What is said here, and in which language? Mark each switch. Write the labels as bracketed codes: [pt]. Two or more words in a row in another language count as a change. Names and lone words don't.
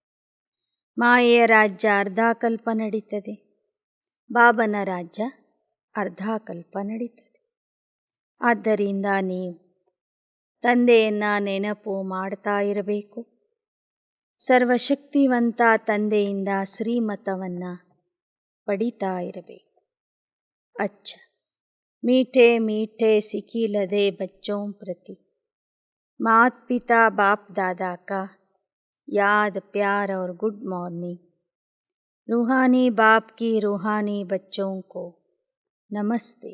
[kn] ಮಾಯೆಯ ರಾಜ್ಯ ಅರ್ಧಕಲ್ಪ ನಡೀತದೆ, ಬಾಬನ ರಾಜ್ಯ ಅರ್ಧಕಲ್ಪ ನಡೀತದೆ. ಆದ್ದರಿಂದ ನೀವು ತಂದೆಯನ್ನು ನೆನಪು ಮಾಡ್ತಾ ಇರಬೇಕು. ಸರ್ವಶಕ್ತಿವಂತ ತಂದೆಯಿಂದ ಶ್ರೀಮತವನ್ನು ಪಡಿತಾ ಇರಬೇಕು. [hi] ಅಚ್ಚ मीठे मीठे सिखिलदे बच्चों प्रति मात पिता बाप दादा का याद प्यार और [en] good morning. [hi] रूहानी बाप की रूहानी बच्चों को नमस्ते.